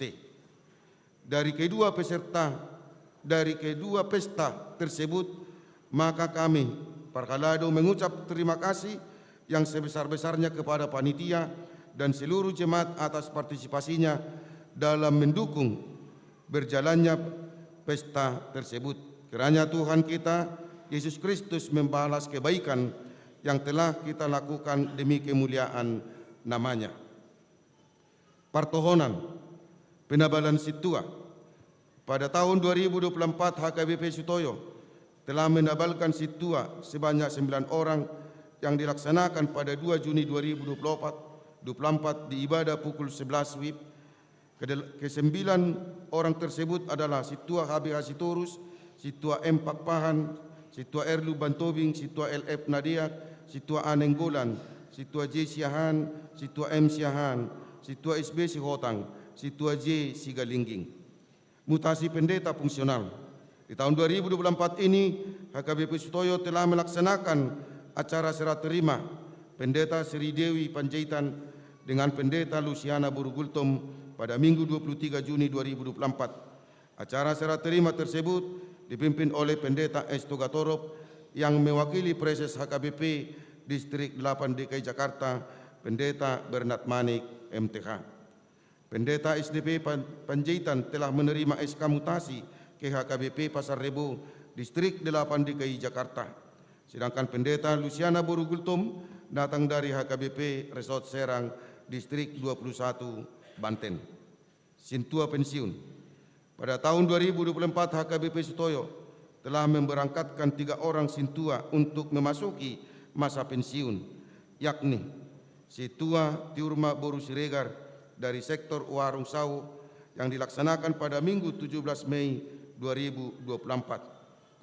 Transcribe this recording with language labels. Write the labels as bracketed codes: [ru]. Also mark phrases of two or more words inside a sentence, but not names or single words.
[id] Dari kedua pesta tersebut, maka kami Parkalado mengucap terima kasih yang sebesar-besarnya kepada panitia dan seluruh jemaat atas partisipasinya dalam mendukung berjalannya pesta tersebut. Kiranya Tuhan kita Yesus Kristus membalas kebaikan yang telah kita lakukan demi kemuliaan namanya. Partohonan Penabalan Situa. Pada tahun 2024 HKBP Sutoyo telah menabalkan Situa sebanyak 9 orang yang dilaksanakan pada 2 Juni 2024 di ibadah pukul 11 WIB. Ke-9 orang tersebut adalah Situa HBH Sitorus, Situa M. Pakpahan, Situa Erlu Bantobing, Situa LF Nadia, Situa A Nenggolan, Situa J Siahan, Situa M Siahan, Situa SB Sihotang, Situa J Sigalingging. Mutasi pendeta fungsional. Di tahun 2024 ini, HKBP Sutoyo telah melaksanakan acara serah terima Pendeta Sri Dewi Panjaitan dengan Pendeta Luciana Burugultom pada Minggu 23 Juni 2024. Acara serah terima tersebut dipimpin oleh Pendeta S. Togatorop yang mewakili Preses HKBP Distrik 8 DKI Jakarta, Pendeta Bernard Manik, MTH. Pendeta SDP Panjaitan telah menerima SK mutasi ke HKBP Pasar Rebo, Distrik 8 DKI Jakarta. Sedangkan Pendeta Luciana Burugultom datang dari HKBP Resort Serang, Distrik 21, Banten. Sintua pensiun. Pada tahun 2024, HKBP Sutoyo telah memberangkatkan 3 orang Sintua untuk memasuki masa pensiun, yakni Situa Tiurma Boru Siregar dari sektor Warung Sawo yang dilaksanakan pada Minggu 17 Mei 2024.